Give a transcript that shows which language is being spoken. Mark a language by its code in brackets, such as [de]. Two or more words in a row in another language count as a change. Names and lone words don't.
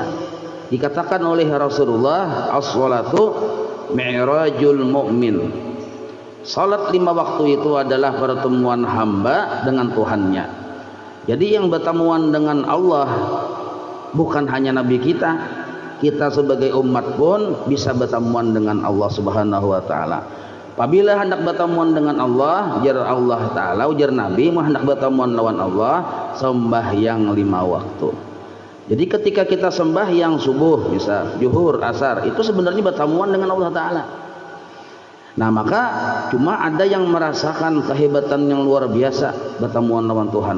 [id] Dikatakan oleh Rasulullah, [ar] الصلاة معراج المؤمن. [id] Salat 5 waktu itu adalah pertemuan hamba dengan Tuhannya. Jadi yang bertemuan dengan Allah bukan hanya Nabi kita, kita sebagai umat pun bisa bertemuan dengan [ar] الله سبحانه وتعالى. [id] Apabila hendak bertemuan dengan Allah, ujar [ar] الله تعالى, [id] ujar Nabi, hendak bertemuan lawan Allah, sembahyang 5 waktu. Jadi ketika kita sembahyang subuh, bisa zuhur, asar, itu sebenarnya bertemuan dengan [ar] الله تعالى. [id] Nah, maka cuma ada yang merasakan kehebatan yang luar biasa bertemuan lawan Tuhan.